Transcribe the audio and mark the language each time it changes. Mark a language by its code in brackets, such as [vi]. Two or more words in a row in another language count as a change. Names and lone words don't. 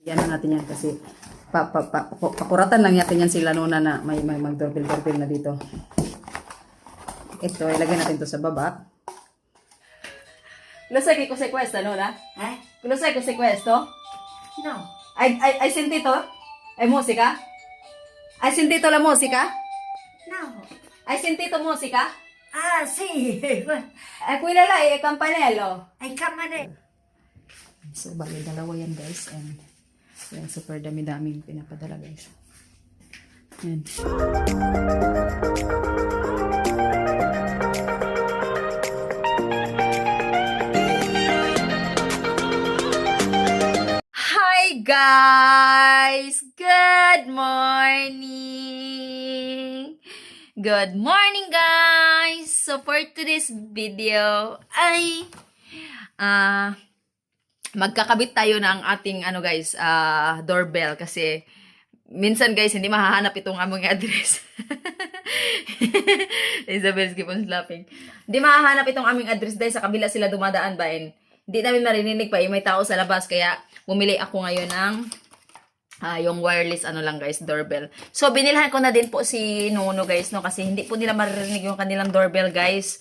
[tl] Yan na natin yan kasi pakuratan lang natin yan sila noon na may mag-doorbell na dito. Ito, ilagay natin to sa baba. [it] Lo sai che cos'è questa, Lola? Lo sai cos'è questo? No. Hai sentito? È musica? Hai sentito la musica? No. Hai sentito musica? Ah, sì. Quella là è il campanello. Ai camere. [tl] So, bali, dalawa yan, guys. And, yan, super dami-daming pinapadala, guys. Yan. [en] Hi, guys! Good morning! Good morning, guys! So, for today's video, [tl] ay, magkakabit tayo ng ating guys, doorbell kasi minsan guys hindi mahahanap itong aming address. [en] Isabel keep on laughing. [tl] Hindi mahahanap itong aming address dahil sa kabila sila dumadaan ba, and hindi namin marinig pa, may tao sa labas, kaya bumili ako ngayon ng yung wireless lang guys, doorbell. So binilhan ko na din po si Nono guys, no, kasi hindi po nila maririnig yung kanilang doorbell guys.